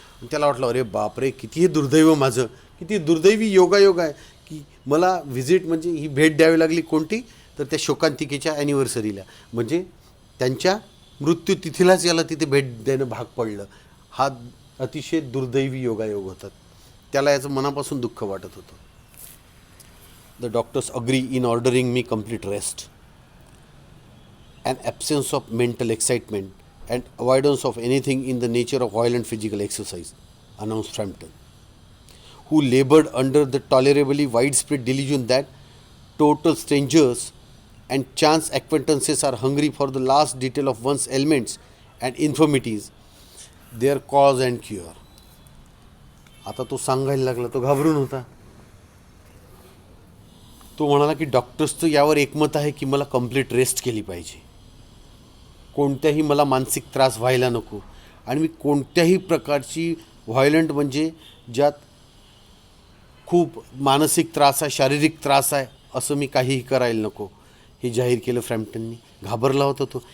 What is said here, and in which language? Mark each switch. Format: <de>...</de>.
<mr>त्याला वाटलं, अरे बापरे, किती हे दुर्दैव माझं, किती दुर्दैवी योगायोग आहे की मला व्हिजिट म्हणजे ही भेट द्यावी लागली. कोणती तर त्या शोकांतिकेच्या ॲनिव्हर्सरीला, म्हणजे त्यांच्या मृत्यूतिथीलाच याला तिथे भेट देणं भाग पडलं. हा अतिशय दुर्दैवी योगायोग होता. त्याला याचं मनापासून दुःख वाटत होतं.</mr> <en>The doctors agree in ordering me complete rest, an absence of mental excitement and avoidance of anything in the nature of violent physical exercise, announced Frampton, who labored under the tolerably widespread delusion that total strangers and chance acquaintances are hungry for the last detail of one's ailments and infirmities, their cause and cure.</en> <mr>आता तो सांगायला लागला, तो घाबरून होता. तो म्हणाला की डॉक्टर्सचं यावर एकमत आहे की मला कंप्लीट रेस्ट केली पाहिजे. कोणत्याही मला मानसिक त्रास व्हायला नको आणि मी कोणत्याही प्रकारची व्हायलंट म्हणजे ज्यात खूप मानसिक त्रास आहे, शारीरिक त्रास आहे, असं मी काहीही करायला नको, हे जाहीर केलं फ्रॅम्प्टननी. घाबरला होता तो.</mr>